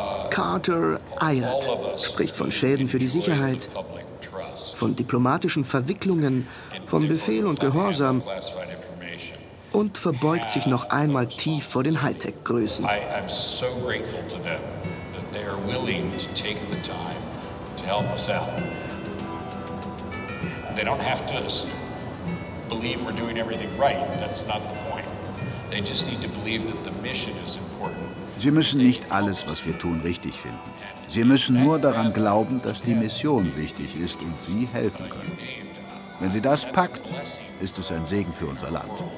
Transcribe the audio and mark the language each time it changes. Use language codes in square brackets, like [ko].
[de] Carter eiert, spricht von Schäden für die Sicherheit, von diplomatischen Verwicklungen, von Befehl und Gehorsam. Und verbeugt sich noch einmal tief vor den Hightech-Größen. [en] I'm so grateful to them that they are willing to take the time to help us out. They don't have to believe we're doing everything right. That's not the point. They just need to believe that the mission is important. [de] Sie müssen nicht alles, was wir tun, richtig finden. Sie müssen nur daran glauben, dass die Mission wichtig ist und Sie helfen können. Wenn Sie das packt, ist es ein Segen für unser Land.